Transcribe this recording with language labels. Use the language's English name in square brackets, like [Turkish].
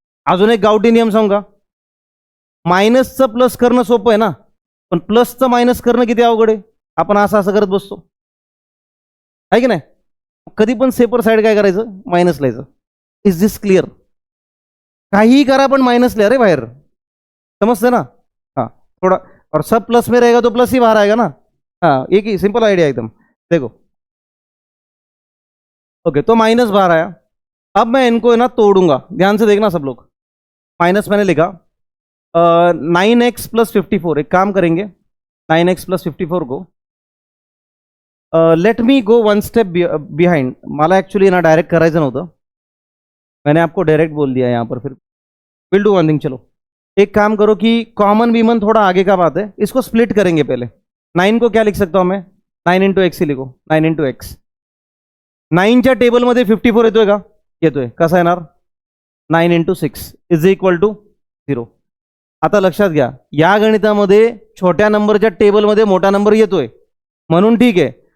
[Marathi] अजून एक गावठी नियम सांगू का? मायनसचं प्लस करणं सोपं आहे ना, पण प्लसचं मायनस करणं किती अवघड आहे. आपण असं असं करत बसतो, आहे की नाही. कधी पण सेपर साईड काय करायचं? मायनस लिहायचं. [English] Is this clear? [Marathi] काहीही करा पण मायनस लिहा रे बाहेर, समजते ना. [Hindi] हाँ, थोड़ा, और सब प्लस में रहेगा तो प्लस ही बाहर आएगा ना. हाँ, एक ही सिंपल आइडिया एकदम. देखो, ओके, तो माइनस बाहर आया. अब मैं इनको है ना तोड़ूंगा, ध्यान से देखना सब लोग. माइनस मैंने लिखा 9x प्लस 54. एक काम करेंगे, 9x प्लस 54 को [English] Let me go 1 step behind. [Marathi] मला ॲक्च्युली ना डायरेक्ट करायचं नव्हतं, [Hindi] मैंने आपको डायरेक्ट बोल दिया यहाँ पर. [English] फिर will do one thing. [Hindi] चलो एक काम करो कि कॉमन बीमन थोड़ा आगे का बात है, इसको स्प्लिट करेंगे पहले. 9 को क्या लिख सकता हूँ मैं? 9 इंटू एक्स ही लिखो, 9 इंटू एक्स. [Marathi] 9च्या टेबलमध्ये 54 येतोय का? येतोय. कसा येणार? 9 इंटू 6 इज इक्वल टू 0. आता लक्षात घ्या, या गणितामध्ये छोट्या नंबरच्या टेबलमध्ये मोठा नंबर येतोय म्हणून ठीक आहे.